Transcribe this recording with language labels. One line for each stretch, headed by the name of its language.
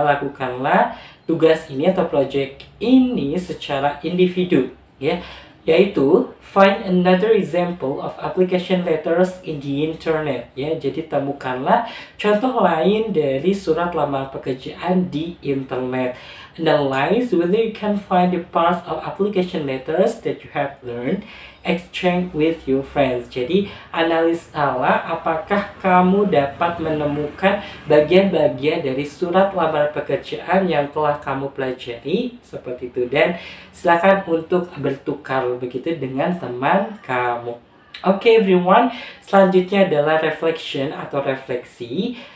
Indonesian: Lakukanlah tugas ini atau project ini secara individu ya.
English: Yaitu find another example of application letters in the internet ya.
Indonesian: Jadi temukanlah contoh lain dari surat lamar pekerjaan di internet.
English: Analyze whether you can find the parts of application letters that you have learned, exchange with your friends.
Indonesian: Jadi analisalah apakah kamu dapat menemukan bagian-bagian dari surat lamar pekerjaan yang telah kamu pelajari seperti itu, dan silakan untuk bertukar begitu dengan teman kamu. Oke everyone, selanjutnya adalah reflection atau refleksi.